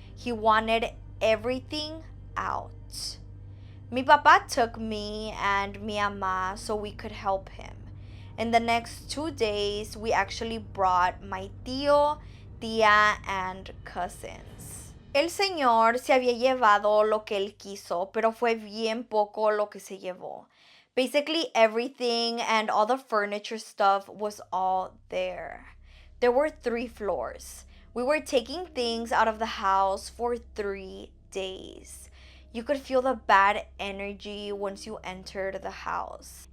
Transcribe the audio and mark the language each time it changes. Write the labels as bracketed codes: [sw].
[en] He wanted everything out. [es] Mi papá [en] took me and [es] mi ama [en] so we could help him. In the next 2 days, we actually brought my tío, tía, and cousins. [es] El señor se había llevado lo que él quiso, pero fue bien poco lo que se llevó. [en] Basically everything and all the furniture stuff was all there. There were 3 floors. We were taking things out of the house for 3 days. You could feel the bad energy once you entered the house.